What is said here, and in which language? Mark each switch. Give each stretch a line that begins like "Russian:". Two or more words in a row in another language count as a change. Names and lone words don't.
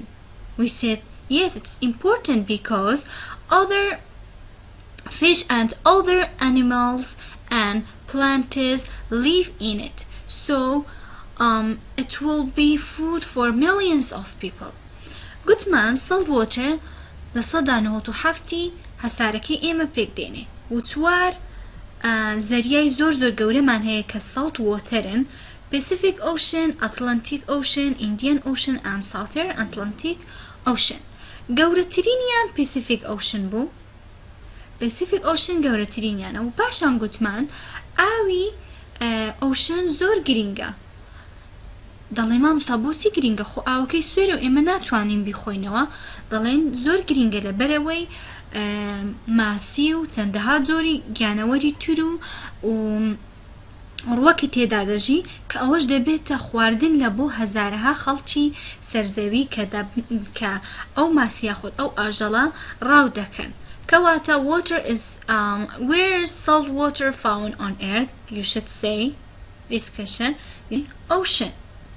English: We said, yes, it's important because other fish and other animals and plants live in it, so it will be food for millions of people.
Central Kurdish: گوتمان
English: salt water
Central Kurdish: لە سەدا 97 هەسارەکەی ئێمە پێک دێنێ و 4 زەریای زۆر زۆر گەورەمان هەیە کە
English: salt water
Central Kurdish: ن: Pacific Ocean, Atlantic Ocean, Indian Ocean and Southern Atlantic Ocean. گەورەترینیان Pacific Ocean بوو. Pacific Ocean گەورەترینیانە و پاشان گوتمان ئاوی ئۆشن زۆر گرینگە. دەڵێن مامۆستا بۆچی گرینگە؟ خۆ ئاوەکەی سوێرە و ئێمە ناتوانین بیخۆینەوە. دەڵێن زۆر گرینگە لەبەرەوەی ماسی و چەندەها جۆری گیانەوەری تر و ڕووەکی تێدا دەژی کە ئەوەش دەبێتە خواردن لە بۆ هەزارەها خەڵکی سەرزەوی کە ئەو ماسیە خۆت ئەو ئاژەڵە ڕاو دەکەن.
English: Kawata, water is where is salt water found on earth? You should say this question: ocean.